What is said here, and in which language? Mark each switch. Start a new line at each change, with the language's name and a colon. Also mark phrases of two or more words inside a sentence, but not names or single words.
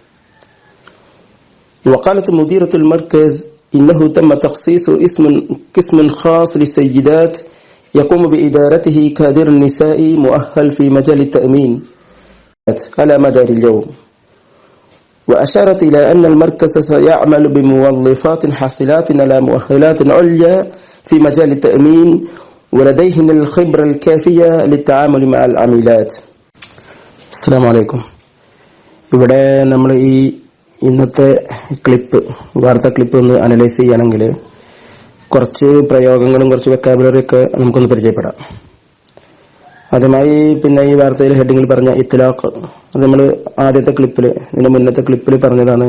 Arabic: وقالت مديرة المركز إنه تم تخصيص قسم خاص للسيدات يقوم بإدارته كادر النساء مؤهل في مجال التأمين على مدار اليوم. وأشارت إلى أن المركز سيعمل بموظفات حاصلات على مؤهلات عليا في مجال التأمين ولديهن الخبرة الكافية للتعامل مع العميلات. السلام عليكم.
Malayalam: ഇവിടെ നമ്മൾ ഇന്നത്തെ വാർത്താ ക്ലിപ്പ് ഒന്ന് അനലൈസ് ചെയ്യുകയാണെങ്കിൽ കുറച്ച് പ്രയോഗങ്ങളും കുറച്ച് വെക്കാബുലറി ഒക്കെ നമുക്കൊന്ന് പരിചയപ്പെടാം. ആദ്യമായി ഈ വാർത്തയിൽ ഹെഡിങ്ങിൽ പറഞ്ഞ ഇത്ലാഖ്, അത് നമ്മൾ ആദ്യത്തെ ക്ലിപ്പിൽ, ഇതിന്റെ മുന്നത്തെ ക്ലിപ്പിൽ പറഞ്ഞതാണ്.